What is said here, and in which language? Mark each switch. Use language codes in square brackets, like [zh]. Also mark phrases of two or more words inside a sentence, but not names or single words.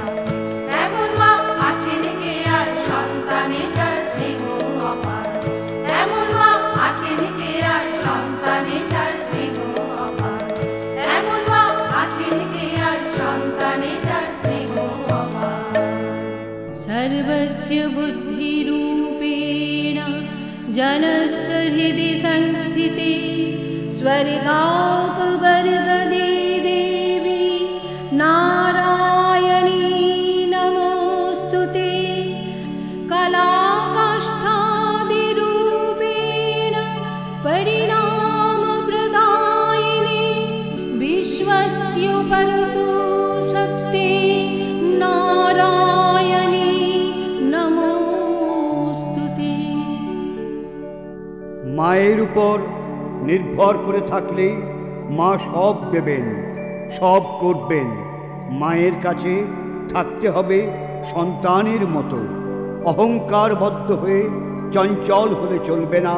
[bn] এমন মা আছেন কে আর সন্তানে যার স্নেহ অপার। এমন মা আছেন কে আর সন্তানে যার স্নেহ অপার। এমন মা আছেন কে আর সন্তানে যার স্নেহ অপার। [sa] सर्वस्य बुद्धिरूपेण जनस्य हृदि संस्थिते स्वर्गापवर्गदे देवी नारायणी नमोऽस्तुते। कलाकाष्ठादिरूपेण परिणामप्रदायिने विश्वस्योपरतो शक्ते नारायणी नमोऽस्तुते। [bn] মায়ের উপর নির্ভর করে থাকলে মা সব দেবেন, সব করবেন। মায়ের কাছে থাকতে হবে সন্তানের মতো। অহংকারবদ্ধ হয়ে চঞ্চল হলে চলবে না।